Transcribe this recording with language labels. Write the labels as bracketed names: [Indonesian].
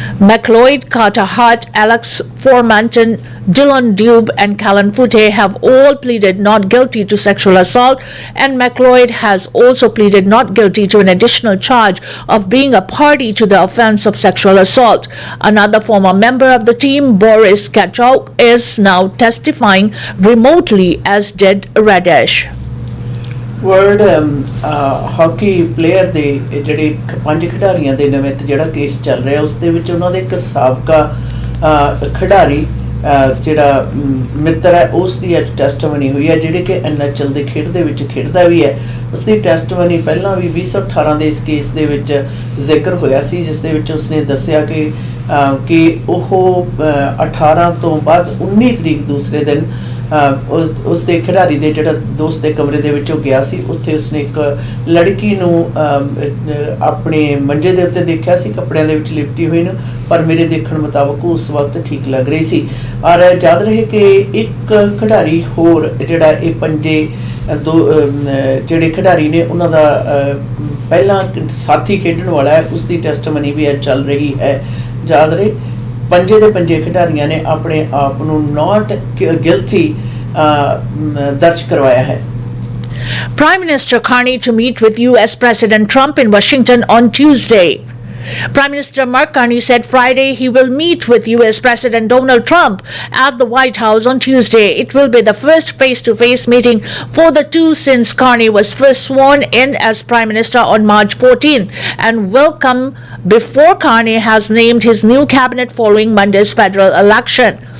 [English] McLeod, Carter Hart, Alex Formanton, Dylan Dube and Callan Foote have all pleaded not guilty to sexual assault, and McLeod has also pleaded not guilty to an additional charge of being a party to the offense of sexual assault. Another former member of the team, Boris Kachok, is now testifying remotely, as did Radish. [Punjabi] World hockey player ਦੇ ਜਿਹੜੇ 5 ਖਿਡਾਰੀਆਂ ਦੇ ਨਿਮਿਤ ਜਿਹੜਾ case ਚੱਲ ਰਿਹਾ ਉਸ ਦੇ ਵਿੱਚ ਉਹਨਾਂ ਦੇ ਇੱਕ ਸਾਬਕਾ ਖਿਡਾਰੀ ਜਿਹੜਾ ਮਿੱਤਰ ਹੈ ਉਸ ਦੀ ਅੱਜ ਟੈਸਟਮਨੀ ਹੋਈ ਹੈ ਜਿਹੜੇ ਕਿ NHL ਦੇ ਖੇਡ ਦੇ ਵਿੱਚ ਖੇਡਦਾ ਵੀ ਹੈ। ਉਸ ਦੀ ਟੈਸਟਮਨੀ ਪਹਿਲਾਂ ਵੀ 2018 ਦੇ ਇਸ ਕੇਸ ਦੇ ਵਿੱਚ ਜ਼ਿਕਰ ਹੋਇਆ ਸੀ ਜਿਸ ਦੇ ਵਿੱਚ ਉਸਨੇ ਦੱਸਿਆ ਕਿ ਉਹ 18 ਤੋਂ ਬਾਅਦ 19 ਤਰੀਕ ਦੂਸਰੇ ਦਿਨ ਉਸ ਦੇ ਖਿਡਾਰੀ ਦੇ ਜਿਹੜਾ ਦੋਸਤ ਦੇ ਕਮਰੇ ਦੇ ਵਿੱਚੋਂ ਗਿਆ ਸੀ ਉੱਥੇ ਉਸਨੇ ਇੱਕ ਲੜਕੀ ਨੂੰ ਆਪਣੇ ਮੰਜੇ ਦੇ ਉੱਤੇ ਦੇਖਿਆ ਸੀ ਕੱਪੜਿਆਂ ਦੇ ਵਿੱਚ ਲਿਪਟੀ ਹੋਈ ਨੂੰ ਪਰ ਮੇਰੇ ਦੇਖਣ ਮੁਤਾਬਕ ਉਸ ਵਕਤ ਠੀਕ ਲੱਗ ਰਹੀ ਸੀ। ਔਰ ਯਾਦ ਰਹੇ ਕਿ ਇੱਕ ਖਿਡਾਰੀ ਹੋਰ ਜਿਹੜਾ ਇਹ ਪੰਜੇ ਜਿਹੜੇ ਖਿਡਾਰੀ ਨੇ ਉਹਨਾਂ ਦਾ ਪਹਿਲਾਂ ਸਾਥੀ ਖੇਡਣ ਵਾਲਾ ਹੈ ਉਸ ਦੀ ਟੈਸਟਮਨੀ ਵੀ ਚੱਲ ਰਹੀ ਹੈ। ਯਾਦ ਰਹੇ ਪੰਜੇ ਦੇ ਪੰਜੇ ਖਿਡਾਰੀਆਂ ਨੇ ਆਪਣੇ ਆਪ ਨੂੰ ਨॉट ਗਿਲਟੀ ਦਰਜ ਕਰਵਾਇਆ ਹੈ। [English] Prime Minister Carney to meet with US President Trump in Washington on Tuesday. Prime Minister Mark Carney said Friday he will meet with US President Donald Trump at the White House on Tuesday. It will be the first face-to-face meeting for the two since Carney was first sworn in as Prime Minister on March 14th and will come before Carney has named his new cabinet following Monday's federal election.